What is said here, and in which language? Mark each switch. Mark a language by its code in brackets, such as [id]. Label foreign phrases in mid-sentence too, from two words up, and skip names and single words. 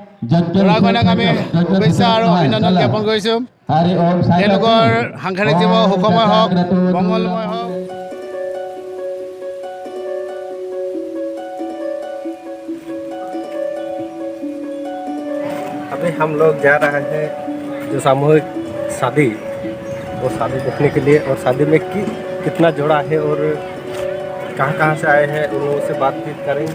[as] দৰা কইনাক আমি শুভেচ্ছা আৰু অভিনন্দন জ্ঞাপন কৰিছোঁ। তেওঁলোকৰ সাংসাৰিক জীৱন সুখময় হওক, মংগলময় হওক। [hi] अभी हम लोग जा रहे हैं जो सामूहिक शादी, वो शादी देखने के लिए, और शादी में कितना जोड़ा है और कहाँ से आए हैं उन लोगों से बातचीत करेंगे।